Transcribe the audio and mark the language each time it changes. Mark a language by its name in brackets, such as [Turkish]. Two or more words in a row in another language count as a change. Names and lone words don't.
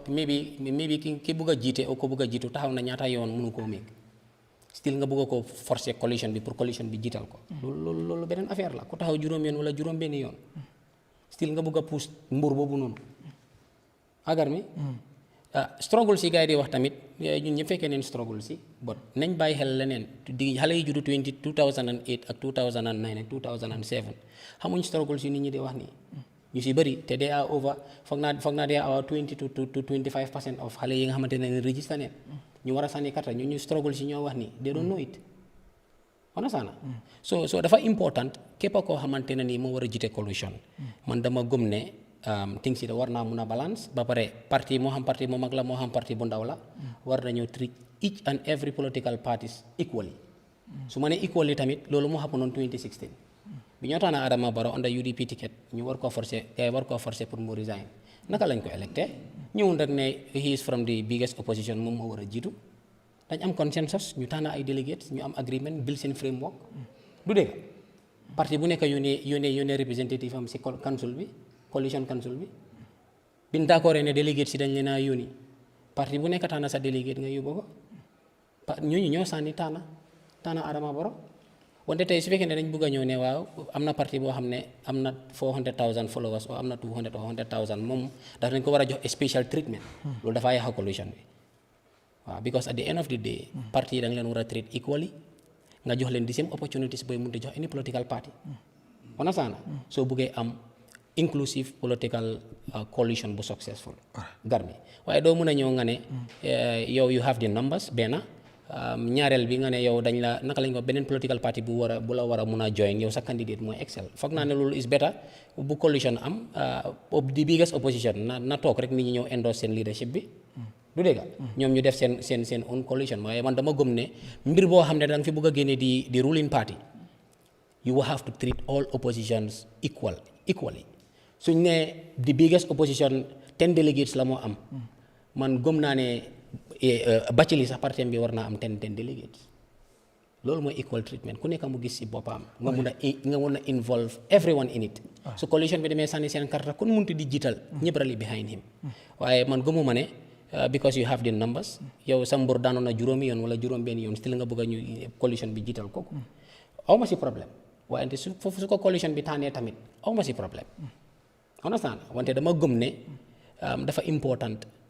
[Wolof] maybe ki bugg a jiite o ko bugg a jiitu taxaw na ñaata yoon mënu koo meeg still nga bugg a ko forcer coalition bi pour coalition bi jiital ko loolu beneen affaire la ku taxaw juróom yoon wala juróom benn yoon still nga bugg a pousse mbur boobu noonu agar mi struggle si gars yi di wax tamit ñun ñëpp fekkee neen struggle si but nañ bàyyi xel leneen di xale yi juddu 2008 ak 2009 ak 2007 xamuñ struggle si nit ñi di wax nii ñu si bëri te [English] they are over [Wolof] foog naa [English] they are about 20 to 25% of [Wolof] xale yi nga xamante ne register neen ñu war a sànni carte ñu struggle si ñoo wax nii [English] they don't know it understand so [Wolof] dafa important képp koo xamante ne nii moo war a jiite coalition man dama gëm ne things yi da war naa mun a balance ba pare parti moo xam parti mu mag la moo xam parti bu ndaw la war nañoo [English] treat each and every political parties equally [Wolof] su ma ne equally tamit loolu moo [English] happen on 2016 [Wolof] bi ñoo tax na Adama Barrow [English] under UDP ticket [Wolof] ñu war koo forcer gars yi war koo forcer pour mu resign naka lañ ko électé ñëwul rek ne [English] he is from the biggest opposition [Wolof] moom moo war a jiitu dañ am consensus ñu tànn ay delegates ñu am agreement build seen framework du dégg parti bu nekk yónnee representative am si council bi [English] coalition council [Wolof] bi bin d'accord ne délégué si dañ leen a yónni parti bu nekk tànn sa délégué nga yóbbu ko ñooñu ñoo sànni tànn Adama Barrow wante tey su fekkee ne dañ bëgg a ñëw ne waaw am na parti boo xam ne am na 400,000 followers o am na 200 or 100,000 moom daf nañ ko war a jox [English] special treatment [Wolof] loolu dafaa yàq coalition bi waaw [English] because at the end of the day [Wolof] parti yi da nga leen war a [English] treat equally [Wolof] nga jox leen [English] the same opportunities [Wolof] booy mun di jox [English] any political party understand [Wolof] soo bëggee am [English] inclusive political coalition [Wolof] bu successful garmi waaye doo mun a ñëw nga ne yow [English] you have the numbers [Wolof] benn ñaareel bi nga ne yow dañ la naka lañ ko beneen [English] political party [Wolof] bu la war a mun a join yow sa candidate mooy excel foog naa ne loolu [English] is better [Wolof] bu coalition am [English] the biggest opposition [Wolof] na toog rek nit ñi ñëw endorse seen leadership bi du dégg ñoom ñu def seen [English] own coalition [Wolof] waaye man dama gëm ne mbir boo xam ne da nga fi bëgg a génne di [English] ruling party you will have to treat all oppositions equally [Wolof] suñ ne [English] the biggest opposition 10 delegates [Wolof] la moo am man gëm naa ne Bacili sax parti bi war naa am [English] 10 delegates [Wolof] loolu mooy [English] equal treatment [Wolof] ku nekk mu gis si boppam nga mun a [English] involve everyone in it [Wolof] su coalition bi demee sànni seen karta kon munti di jiital ñëpp [English] rally behind him [Wolof] waaye man gëmuma ne [English] because you have the numbers [Wolof] yow sa mbur daanoon na juróomi yoon wala juróom benn yoon still nga bëgg a ñu coalition bi jiital kooku aw ma si problème waaye su ko coalition bi tànnee tamit aw ma si problème understand wante dama gëm ne dafa important